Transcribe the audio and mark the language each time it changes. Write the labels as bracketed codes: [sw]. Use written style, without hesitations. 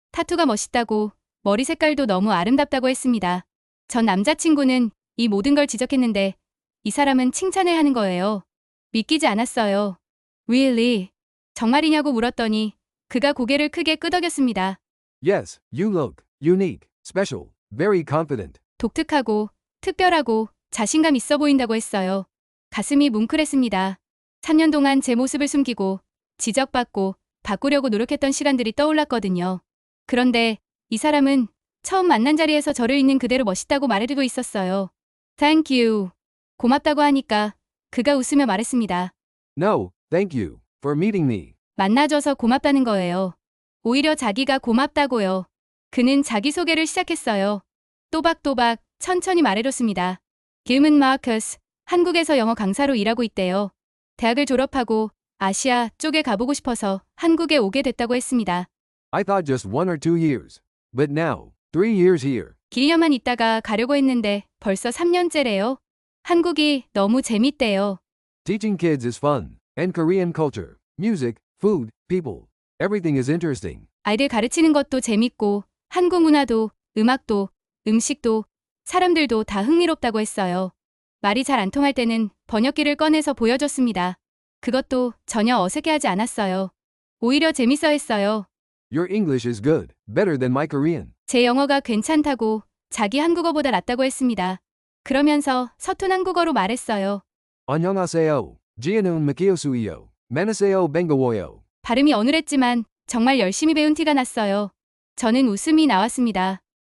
[ko] 타투가 멋있다고 머리 색깔도 너무 아름답다고 했습니다. 전 남자친구는 이 모든 걸 지적했는데 이 사람은 칭찬을 하는 거예요. 믿기지 않았어요. [en] Really? [ko] 정말이냐고 물었더니 그가 고개를 크게 끄덕였습니다. [en] Yes, you look unique, special, very confident. [ko] 독특하고 특별하고 자신감 있어 보인다고 했어요. 가슴이 뭉클했습니다. 3년 동안 제 모습을 숨기고 지적받고 바꾸려고 노력했던 시간들이 떠올랐거든요. 그런데 이 사람은 처음 만난 자리에서 저를 있는 그대로 멋있다고 말해주고 있었어요. [en] Thank you. [ko] 고맙다고 하니까 그가 웃으며 말했습니다. [en] No, thank you for meeting me. [ko] 만나줘서 고맙다는 거예요. 오히려 자기가 고맙다고요. 그는 자기소개를 시작했어요. 또박또박 천천히 말해줬습니다. 길문 마커스, 한국에서 영어 강사로 일하고 있대요. 대학을 졸업하고 아시아 쪽에 가보고 싶어서 한국에 오게 됐다고 했습니다. [en] I thought just 1 or 2 years. But now, 3 years here. [ko] 길년만 있다가 가려고 했는데 벌써 3년째래요. 한국이 너무 재밌대요. [en] Teaching kids is fun. And Korean culture, music, food, people. Everything is interesting. [ko] 아이들 가르치는 것도 재밌고 한국 문화도 음악도 음식도 사람들도 다 흥미롭다고 했어요. 말이 잘 안 통할 때는 번역기를 꺼내서 보여줬습니다. 그것도 전혀 어색해하지 않았어요. 오히려 재밌어 했어요. [en] Your English is good, better than my Korean. [ko] 제 영어가 괜찮다고 자기 한국어보다 낫다고 했습니다. 그러면서 서툰 한국어로 말했어요. 안녕하세요. 지은은 마키오수이요. 만나세요 뱅거워요. 발음이 어눌했지만 정말 열심히 배운 티가 났어요. 저는 웃음이 나왔습니다.